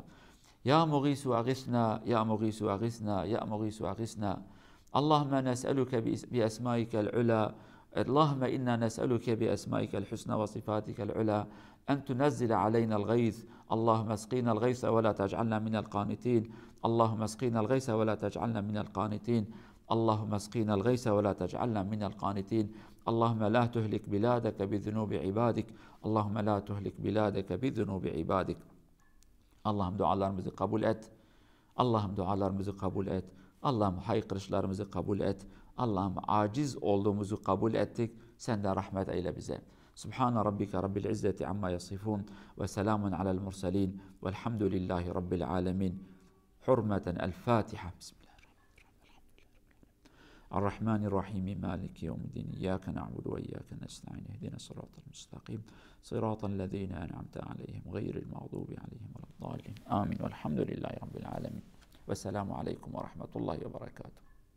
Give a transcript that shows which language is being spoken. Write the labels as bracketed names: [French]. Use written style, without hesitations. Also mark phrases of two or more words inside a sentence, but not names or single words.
[Arabic] يا مغيث أغثنا، يا مغيث أغثنا، يا مغيث أغثنا. اللهم نسألك بأسمائك العلى. اللهم إنا نسألك بأسمائك الحسنى وصفاتك العلى. أن تنزل علينا الغيث. اللهم اسقنا الغيث ولا تجعلنا من القانتين. اللهم اسقنا الغيث ولا تجعلنا من القانتين. اللهم اسقنا الغيث ولا تجعلنا من القانتين اللهم لا تهلك بلادك بذنوب عبادك اللهم لا تهلك بلادك بذنوب عبادك [Turkish] Allah'ım dualarımızı kabul et. Allah'ım dualarımızı kabul et. Allah'ım haykırışlarımızı kabul et. Allah'ım aciz olduğumuzu kabul ettik. Sen de rahmet eyle bize. [Arabic] سبحان ربك رب العزة عما يصفون وسلام على المرسلين والحمد لله رب العالمين. [Turkish] Hürmeten el Fatiha. [Arabic] الرحمن الرحيم مالك يوم الدين إياك نعبد وإياك نستعين اهدنا الصراط المستقيم صراط الذين أنعمت عليهم غير المغضوب عليهم ولا الضالين آمين والحمد لله رب العالمين والسلام عليكم ورحمة الله وبركاته